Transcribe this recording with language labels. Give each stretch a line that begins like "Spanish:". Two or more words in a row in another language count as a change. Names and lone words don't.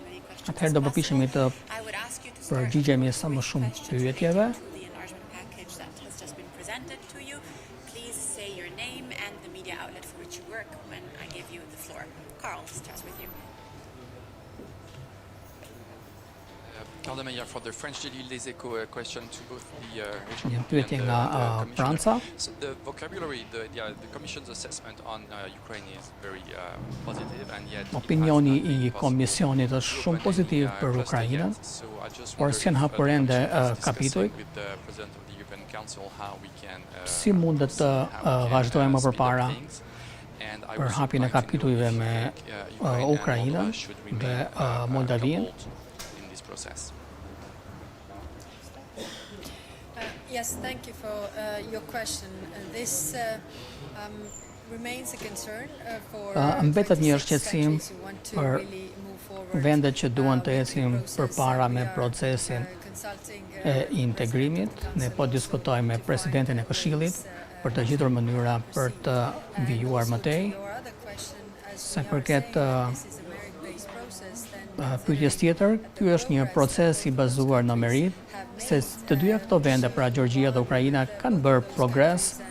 Albanian: Atëherë do përpiqemi të përgjigjemi sa më shumë pyetjeve.
English: For the French Daily Les Echos question to both the
Albanian: Një pyetje nga Franca.
English: So the vocabulary, the Commission's assessment on Ukraine is very positive, and yet
Albanian: Opinioni I Komisionit është shumë pozitiv për Ukrainën, por s'janë hapur ende kapitujt. Si mundet të vazhdojmë më përpara për hapjen e kapitujve me Ukrainën dhe Moldavinë?
English: Yes, thank you for your question. This remains a concern for
Albanian: Mbetet një shqetësim për vendet që duan të ecin përpara me procesin e integrimit. Ne po diskutojmë me presidentin e Këshillit për të gjetur mënyra për të vijuar më tej. Sa përket pyetjes tjetër, ky është një proces I bazuar në merit, se të dyja këto vende, pra Gjeorgjia dhe Ukraina, kanë bërë progres.